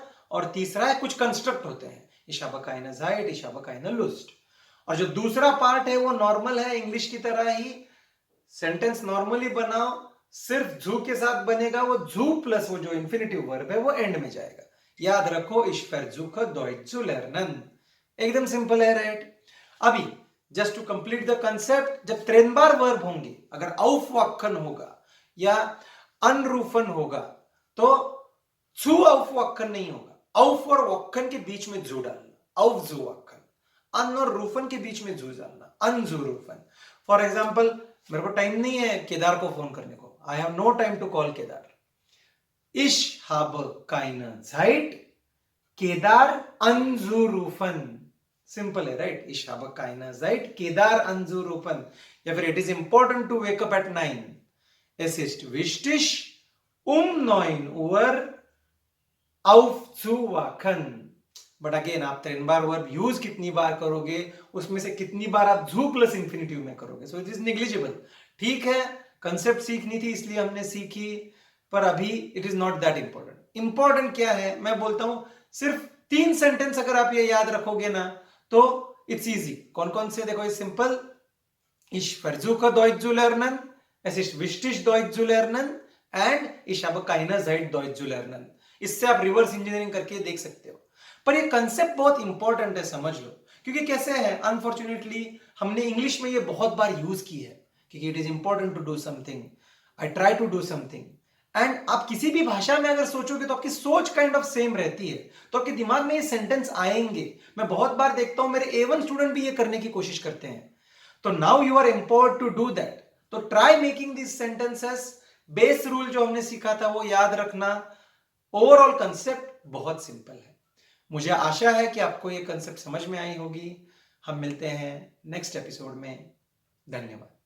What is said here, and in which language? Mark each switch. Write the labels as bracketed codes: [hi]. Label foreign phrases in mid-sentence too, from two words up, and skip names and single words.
[hi] और तीसरा है कुछ कंस्ट्रक्ट होते हैं, [de] Ich habe keine Zeit, Ich habe keine Lust। [hi] और जो दूसरा पार्ट है वो नॉर्मल है, इंग्लिश की तरह ही सेंटेंस नॉर्मली बनाओ, सिर्फ जू के साथ बनेगा, वो जू प्लस वो जो इंफिनिटिव वर्ब है वो एंड में जाएगा। याद रखो [de] Ich versuche Deutsch zu lernen, [hi] एकदम सिंपल है, राइट। अभी [en] just to complete the concept, [hi] जब त्रेनबार वर्ब होंगे, अगर aufwachen होगा या अनरूफन होगा तो [de] zu aufwachen [hi] नहीं होगा, auf और wachen के बीच में जू डालना, aufzuwachen। अन और रूफन के बीच में जू डालना, anzurufen। [en] for example [hi] मेरे को टाइम नहीं है केदार को फोन करने को, [en] I have no time to call Kedar. [de] Ich habe keine Zeit केदार anzurufen, [hi] सिंपल है, राइट। [de] Ich habe keine Zeit केदार anzurufen। [hi] या फिर [en] it is important to wake up at 9, [de] es ist wichtig 9 Uhr aufzuwachen। [en] but again [hi] आप 3 बार [en] verb use [hi] कितनी बार करोगे, उसमें से कितनी बार आप जू [en] plus infinitive [hi] में करोगे, [en] so it is negligible. [hi] ठीक है, कंसेप्ट सीखनी थी इसलिए हमने सीखी, पर अभी [en] it is not that important. [hi] इंपॉर्टेंट क्या है, मैं बोलता हूं सिर्फ 3 सेंटेंस अगर आप ये याद रखोगे ना तो [en] it's easy. [hi] कौन कौन से, देखो ये सिंपल, [de] Ich versuche Deutsch zu lernen, es ist wichtig Deutsch zu lernen and ich habe keine Zeit Deutsch zu lernen। [hi] इससे आप [en] reverse engineering [hi] करके देख सकते हो। पर ये कंसेप्ट बहुत इंपॉर्टेंट है, समझ लो, क्योंकि कैसे है, अनफॉर्चुनेटली हमने इंग्लिश में ये बहुत बार यूज की है, क्योंकि [en] it is important to do something, I try to do something. [hi] एंड आप किसी भी भाषा में अगर सोचोगे तो आपकी सोच [en] kind of same [hi] रहती है, तो आपके दिमाग में ये सेंटेंस आएंगे। मैं बहुत बार देखता हूं मेरे A1 स्टूडेंट भी ये करने की कोशिश करते हैं। [en] तो now you are empowered to do that. [hi] तो [en] try making this sentences. base rule [hi] जो हमने सीखा था वो याद रखना। [en] overall concept [hi] बहुत सिंपल है। मुझे आशा है कि आपको ये कंसेप्ट समझ में आई होगी। हम मिलते हैं [en] next episode [hi] में। धन्यवाद।